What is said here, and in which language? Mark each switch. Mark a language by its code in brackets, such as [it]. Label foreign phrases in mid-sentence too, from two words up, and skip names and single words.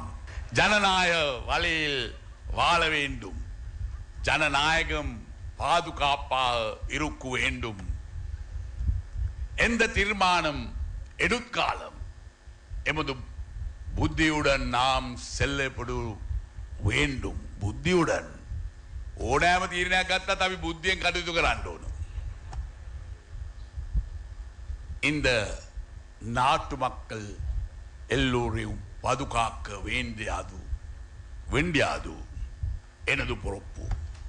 [ta] ஜனநாயக வழியில் வாழ வேண்டும். ஜனநாயகம் பாதுகாப்பாக இருக்க வேண்டும். எந்த தீர்மானம் எடுக்காலம் எமது புத்தியுடன் நாம் செல்லப்படு வேண்டும். [si] புத்தியுடன் ඕනෑම තීරණයක් ගත්තත් අපි බුද්ධියෙන් කටයුතු කරන්න ඕන. [ta] இந்த நாட்டு மக்கள் எல்லோரையும் பாதுகாக்க வேண்டியது எனது பொறுப்பு.